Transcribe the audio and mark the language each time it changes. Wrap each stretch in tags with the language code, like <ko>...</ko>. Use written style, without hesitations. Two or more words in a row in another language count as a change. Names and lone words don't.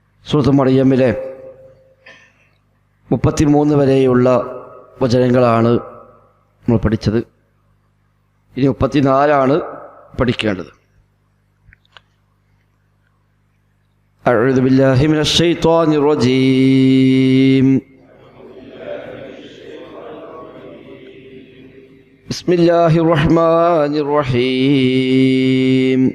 <ml>സൂറത്ത് മറിയമിലെ 33 വരെയുള്ള വചനങ്ങളാണ് നമ്മൾ പഠിച്ചത്. ഇനി 34 പഠിക്കേണ്ടത്.</ml> <ar>أعوذ بالله من الشيطان الرجيم. بسم الله الرحمن الرحيم.</ar>